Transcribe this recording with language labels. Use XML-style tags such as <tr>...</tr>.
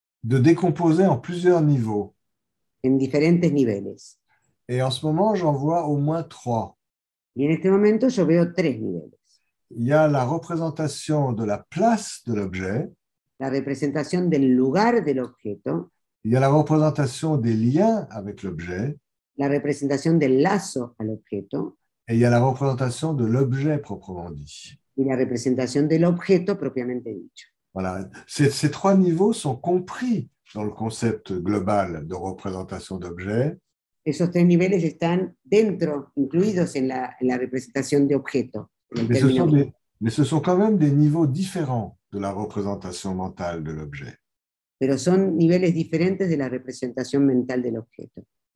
<fr>De décomposer en plusieurs niveaux.</fr> <es>En diferentes niveles.</es> <fr>Et en ce moment, j'en vois au moins 3.</fr> <es>Y en este momento yo veo 3 niveles.</es> <fr>Il y a la représentation de la place de l'objet.</fr> <es>La representación del lugar del objeto.</es> <fr>Il y a la représentation des liens avec l'objet.</fr> <es>La representación del lazo al objeto.</es> <fr>Et il y a la représentation de l'objet proprement dit.</fr> <es>Y la representación del objeto propiamente dicho.</es> <fr>Voilà. Ces 3 niveaux sont compris dans le concept global de représentation d'objet.</fr> <es>Esos 3 niveles están dentro, incluidos en la representación de objeto.</es> <fr>Mais ce sont quand même des niveaux différents de la représentation mentale de l'objet.</fr> <es>Pero son niveles diferentes de la representación mental del objeto.</es>